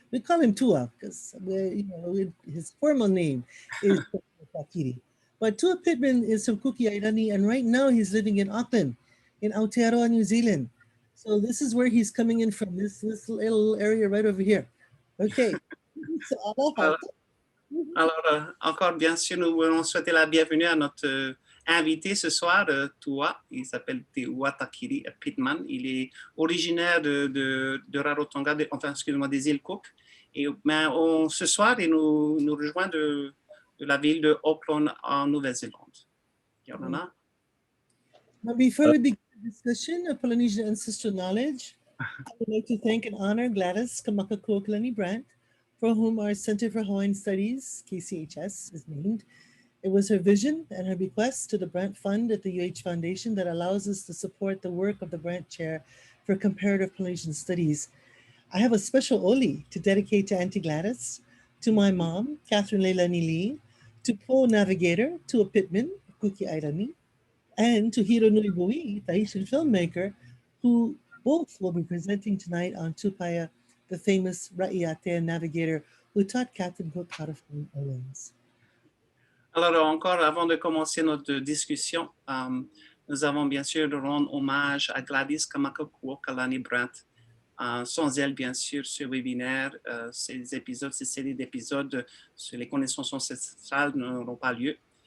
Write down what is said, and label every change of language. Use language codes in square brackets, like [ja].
[en] We call him Tua because his formal name is Teuatakiri. But Tua Pittman is from Kukiairani, and right now he's living in Auckland, in Aotearoa, New Zealand. So this is where he's coming in from, this little area right over here. Okay. So, [fr] alors, encore bien sûr, nous voulons souhaiter la bienvenue à notre invité ce soir, Tua. Il s'appelle Teuatakiri Pittman. Il est originaire de Rarotonga, des îles Cook. Et ce soir, il nous rejoint de la ville de Auckland en Nouvelle-Zélande. [rar] Yorana. [en] Now, before we begin the discussion of Polynesian ancestral knowledge, I would like to thank and honor Gladys Kamakakuokalani Brandt, for whom our Center for Hawaiian Studies, KCHS, is named. It was her vision and her bequest to the Brandt Fund at the UH Foundation that allows us to support the work of the Brandt Chair for Comparative Polynesian Studies. I have a special oli to dedicate to Auntie Gladys, to my mom, Catherine Leilani Lee, to Po Navigator, to a Pittman, Kuki Airani, and to Hironui Bouit, Tahitian filmmaker, who both will be presenting tonight on Tupaya, the famous Raʻiatean navigator who taught Captain Cook how to find islands. [fr] Alors, encore avant de commencer notre discussion, nous avons bien sûr de rendre hommage à Gladys Kamakakuokalani Brandt. Sans elle, bien sûr, ce webinaire, ces séries d'épisodes sur les connaissances ancestrales n'auront pas lieu.